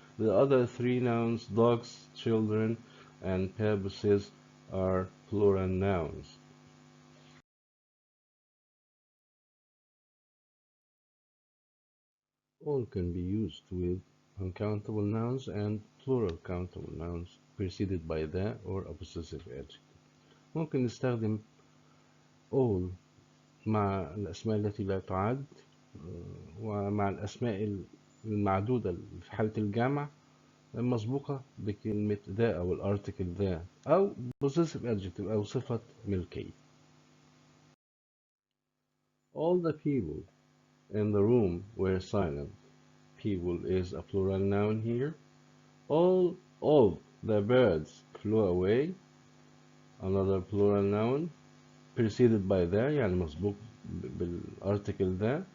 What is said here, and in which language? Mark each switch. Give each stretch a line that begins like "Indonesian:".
English: The other three nouns, dogs, children, and purposes, are plural nouns. All can be used with uncountable nouns and plural countable nouns preceded by the or a possessive adjective.
Arabic: ممكن نستخدم all مع الأسماء التي لا تعد، ومع الأسماء المعدودة في حالة الجمع مسبوقة بكلمة ذا أو الارتكل ذا أو possessive adjective أو صفة ملكية.
English: All the people in the room were silent. People is a plural noun here. All of the birds flew away. Another plural noun preceded by the
Arabic: يعني مسبوق بالarticle the.